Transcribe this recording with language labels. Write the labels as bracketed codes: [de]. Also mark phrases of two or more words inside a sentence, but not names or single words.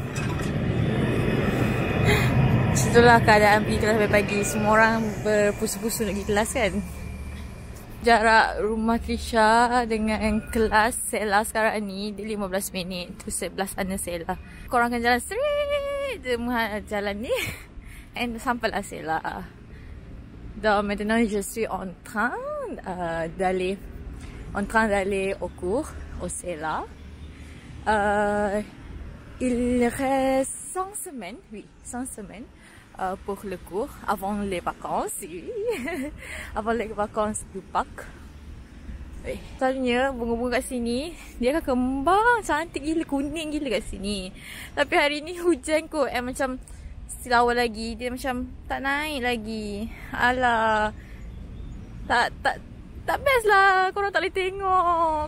[ms] Itulah keadaan pergi kelas pagi-pagi. Semua orang berpusu-pusu nak pergi kelas kan. Jarak rumah Trisha dengan kelas Sela sekarang ni dia 15 minit. Tu sebelah sana Sela. Korang akan jalan straight je jalan ni. And sampailah Sela. [fr] Donc maintenant je suis en train d'aller au cours au Sela. Il reste 5 semaines, oui, 5 semaines pour le cours avant les vacances, oui. Avant les vacances du Pâques. Oui. [ms] Selalunya bunga-bunga kat sini dia akan kembang cantik gila, kuning gila kat sini. Tapi hari ni hujan kot, macam silawal lagi, dia macam tak naik lagi. Alah. Tak best lah, korang tak boleh tengok.